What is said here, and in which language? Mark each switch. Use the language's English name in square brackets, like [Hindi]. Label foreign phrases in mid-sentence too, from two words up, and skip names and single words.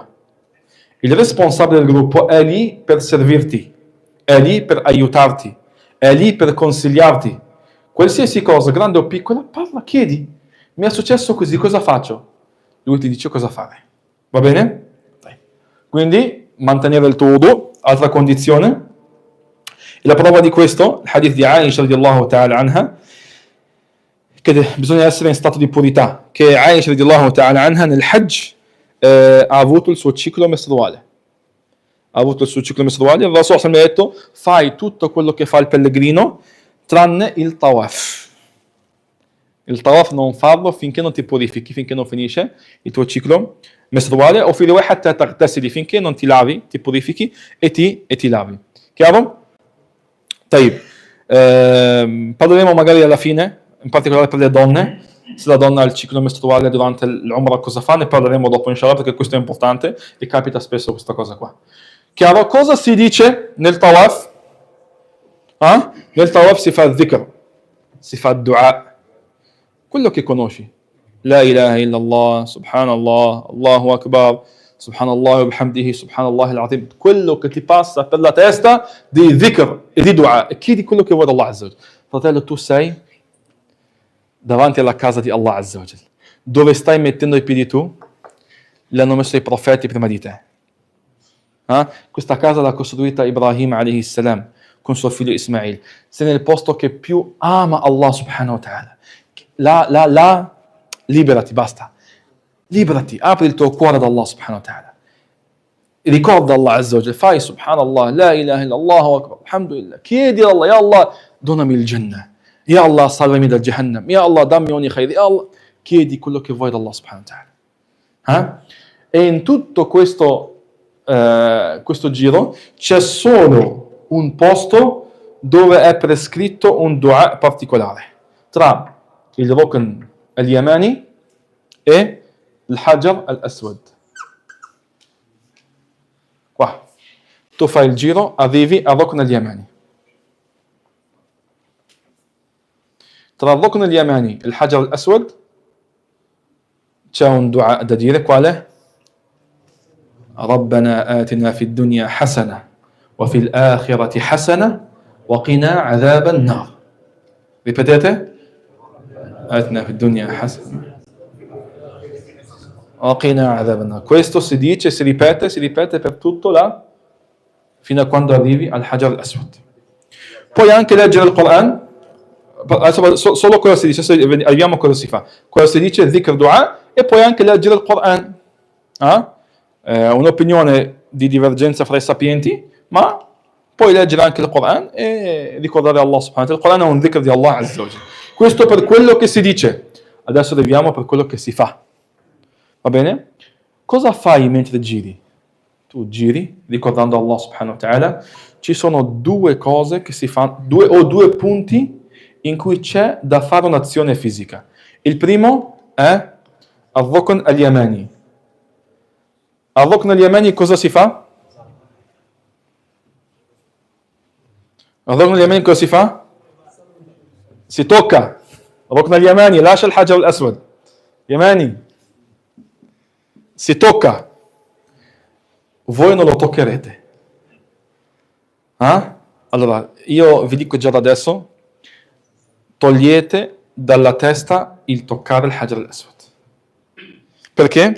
[Italian] Il responsabile del gruppo è lì per servirti, è lì per aiutarti, è lì per consigliarti. Qualsiasi cosa, grande o piccola, parla, chiedi: mi è successo così, cosa faccio? Lui ti dice cosa fare. Va bene? Quindi mantenere il tuo wudu, altra condizione. E la prova di questo, il hadith di Aisha [Arabic] رضي الله تعالى عنها, [Italian] che bisogna essere in stato di purità, che Aisha [Arabic] رضي الله تعالى عنها [Italian] nel Hajj ha avuto il suo ciclo mestruale. Il Rasul mi ha detto: fai tutto quello che fa il pellegrino tranne il tawaf. il tawaf non farlo finché non ti purifichi, finché non finisce il tuo ciclo mestruale, o fino [Arabic] حتى تغتسلي, [Italian] finché non ti lavi, ti purifichi e ti lavi. Chiaro? طيب. Parleremo magari alla fine, in particolare per le donne, se la donna ha il ciclo mestruale durante l'Umrah cosa fa, ne parleremo dopo inshallah, perché questo è importante e capita spesso questa cosa qua. Chiaro? Cosa si dice nel tawaf? Nel tawaf si fa dhikr, si fa dua, quello che conosci. [Arabic] لا إله إلا الله، سبحان الله، الله أكبر، سبحان الله وبحمده، سبحان الله العظيم, [Italian] quello che ti passa per la testa di dhikr e di dua, e chiedi quello che vuoi da [Arabic] الله عز وجل. [Italian] Fratello, tu sei davanti alla casa di [Arabic] الله عز وجل. [Italian] Dove stai mettendo i piedi tu? L'hanno messo i profeti prima di te. Questa casa l'ha costruita Ibrahim [Arabic] عليه السلام [Italian] con suo figlio Ismail. Sei nel posto che più ama [Arabic] الله سبحانه وتعالى. [Italian] Là, liberati, basta. Liberati, apri il tuo cuore ad [Arabic] الله سبحانه وتعالى. [Italian] Ricorda [Arabic] الله عز وجل, [Italian] fai [Arabic] سبحان الله، لا إله إلا الله، أكبر، الحمد لله. [Italian] Chiedi a Allah, [Arabic] يا الله, [Italian] donami il Jannah. [Arabic] يا الله, [Italian] salvami dal Jahannam. [Arabic] يا الله, [Italian] dammi ogni khair. [Arabic] يا الله, [Italian] chiedi quello che vuoi da [Arabic] الله سبحانه وتعالى. [Italian] E in tutto questo giro c'è solo un posto dove è prescritto un dua particolare tra il Rukn al-Yamani e il Hajar al-Aswad. Qua tu fai il giro, arrivi al Rukn al-Yamani. Tra il Rukn al-Yamani e il Hajar al-Aswad c'è un dua da dire, quale? [Arabic] ربنا آتنا في الدنيا حسنة وفي الآخرة حسنة وقنا عذاب النار. [Italian] Ripetete? [Arabic] آتنا في الدنيا حسنة وقنا عذاب النار. [Italian] Questo si dice, si ripete per tutto fino a quando arrivi al Hajar al-Aswad. Puoi anche leggere il Quran, solo cosa si dice, arriviamo a cosa si fa. Cosa si dice, dhikr, dua, e puoi anche leggere il Quran. Un'opinione di divergenza fra i sapienti, ma puoi leggere anche il Quran e ricordare [Arabic] الله سبحانه وتعالى. [Italian] Il Quran è un dhikr di [Arabic] الله عز وجل. [Italian] Questo per quello che si dice. Adesso arriviamo per quello che si fa. Va bene? Cosa fai mentre giri? Tu giri ricordando [Arabic] الله سبحانه وتعالى. [Italian] Ci sono due cose che si fanno, due punti in cui c'è da fare un'azione fisica. Il primo è al-Rukn al-Yamani. Al Rukn al-Yamani cosa si fa? Al Rukn al-Yamani cosa si fa? Si tocca. Al Rukn al-Yamani, lascia il Hajar al-Aswad. Yamani. Si tocca. Voi non lo toccherete. Allora, io vi dico già da adesso, togliete dalla testa il toccare il Hajar al-Aswad. Perché?